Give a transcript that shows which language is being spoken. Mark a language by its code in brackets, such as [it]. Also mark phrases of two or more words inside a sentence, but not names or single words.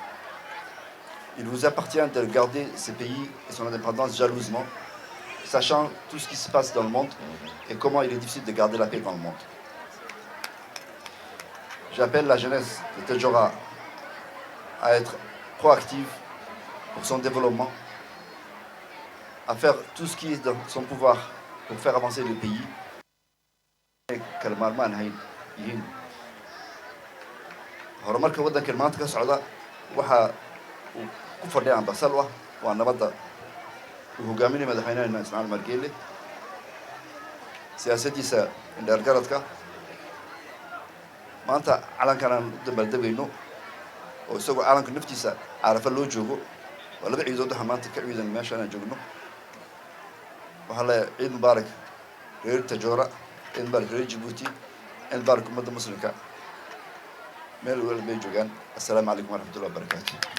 [fr] Il vous appartient de garder ce pays et son indépendance jalousement, sachant tout ce qui se passe dans le monde et comment il est difficile de garder la paix dans le monde. J'appelle la jeunesse de Tadjoura à être proactive pour son développement, à faire tout ce qui est dans son pouvoir pour faire avancer le pays. [so] horumarka waddankan maanta ka socda waxa uu ku fadhiya ambasalwa waa nabadda uu hogaaminaya madaxweynaheena Ismaaciil Margeele siyaasaddiisa indheergaradka maanta calankan aan u dabaaldegayno oo isagoo calanka naftiisa Carafa loo joogo waa laba ciidood waxa maanta ka ciidan meeshaan aan joogno waxaan leeyahay ciid mubaarak reer tajoora ciid mubaarak reer jabuuti ciid mubaarak ummadda muslimka meel walba bay joogaan [ar] السلام عليكم ورحمة الله وبركاته.